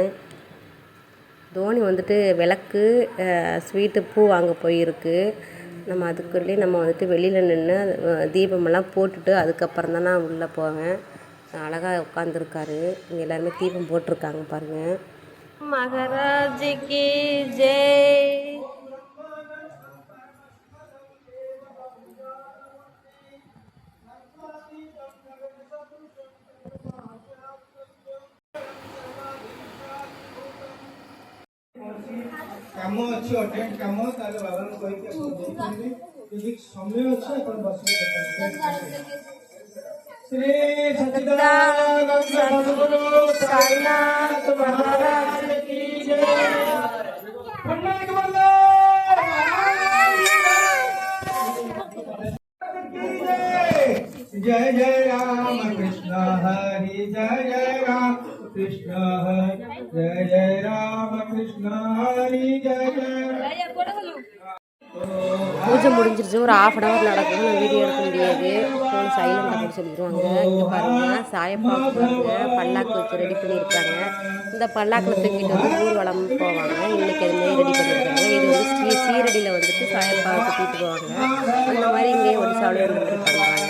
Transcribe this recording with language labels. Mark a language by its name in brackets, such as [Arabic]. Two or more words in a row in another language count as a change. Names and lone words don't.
[Tamil] தோனி வந்துட்டு விளக்கு ஸ்வீட்டு பூ வாங்க போயிருக்கு. நம்ம அதுக்குள்ளேயே நம்ம வந்துட்டு வெளியில் நின்று தீபமெல்லாம் போட்டுட்டு அதுக்கப்புறம் தான் நான் உள்ளே போவேன். அழகாக உட்காந்துருக்காரு. இங்கே எல்லாருமே தீபம் போட்டிருக்காங்க பாருங்கள். மகாராஜிக்கு ஜெய். [Odia] କାମ ଅଛି ଅର୍ଜେଣ୍ଟ କାମ ତାହେଲେ ବାବାଙ୍କୁ କହିକି ଆପଣ ଯାଇପାରିବେ ଯଦି ସମୟ ଅଛି ଆପଣ ବସିବେ ଶ୍ରୀ ସଚ୍ଚିଦାନନ୍ଦ ସଦ୍ଗୁରୁ ସାଇନାଥ ମହାରାଜ [Hindi] की जय पन्नाक बंदे [Marathi] जय जय राम कृष्ण हरि जय जय राम कृष्ण हरि जय जय राम कृष्ण हरि जय जय [Tamil] பூஜை முடிஞ்சிருச்சு. ஒரு 1/2 hour நடக்கும். நான் வீடியோ எடுக்க முடியாது. [English] phone silent [Tamil] அப்படின்னு சொல்லிடுவாங்க. இங்கே பாருங்கள், சாயப்பா பாருங்கள் பல்லாக்கு வச்சு ரெடி பண்ணியிருக்காங்க. இந்த பல்லாக்கில் தூக்கிட்டு வந்து ஊர்வலம் போவாங்க. இன்றைக்கி அதுமாரி ரெடி பண்ணியிருக்காங்க. இது வந்து சீரடியில் வந்துட்டு சாயப்பாவை தூக்கிட்டு போவாங்க. அந்த மாதிரி இங்கேயும் ஒடிசாவிலையும் அந்த மாதிரி பண்ணுவாங்க.